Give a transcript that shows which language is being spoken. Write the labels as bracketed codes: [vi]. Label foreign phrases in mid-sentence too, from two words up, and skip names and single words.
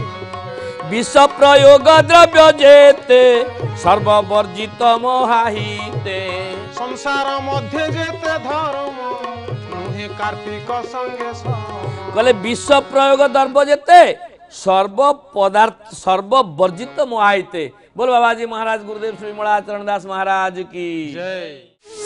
[or] ବିଷ ପ୍ରୟୋଗ ଦ୍ରବ୍ୟ ଯେତେ, ସର୍ବବର୍ଜିତ ମହାହିତେ। ସଂସାର ମଧ୍ୟରେ ଯେତେ ଧର୍ମ, ନୁହେଁ କାର୍ତ୍ତିକ ସଙ୍ଗେ ସଙ୍ଗ। କହିଲେ ବିଷ ପ୍ରୟୋଗ ଦ୍ରବ୍ୟ ଯେତେ, ସର୍ବବର୍ଜିତ ମହାହିତେ। [hi] बोल बाबाजी महाराज गुरुदेव श्री मोड़ा चरण दास महाराज की जय।